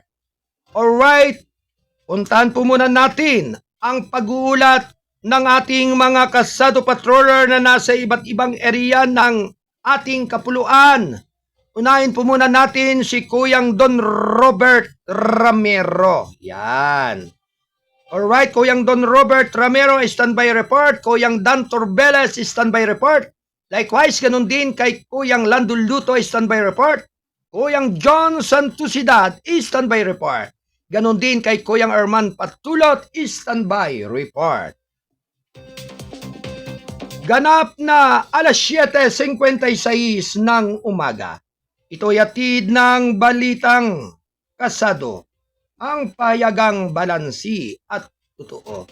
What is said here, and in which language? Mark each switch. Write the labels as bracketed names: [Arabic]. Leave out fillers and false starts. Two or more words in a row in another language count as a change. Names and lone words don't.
[Filipino] Alright, puntahan po muna natin ang pag-uulat ng ating mga kasado patroller na nasa iba't ibang area ng ating kapuluan. Unahin po muna natin si Kuyang Don Robert Ramiro. Yan. Alright, Kuyang Don Robert Ramiro, [English] standby report. [Filipino] Kuyang Dan Torbeles, [English] standby report. [Filipino] Likewise, ganun din kay Kuyang Landul Luto, [English] standby report. [Filipino] Kuyang John Santusidad, [English] standby report. [Filipino] Ganun din kay Kuyang Herman Patulot, [English] standby report. [Filipino] Ganap na alas 7:56 ng umaga. Ito'y hatid ng balitang kasado, ang payagang balansi at totoo.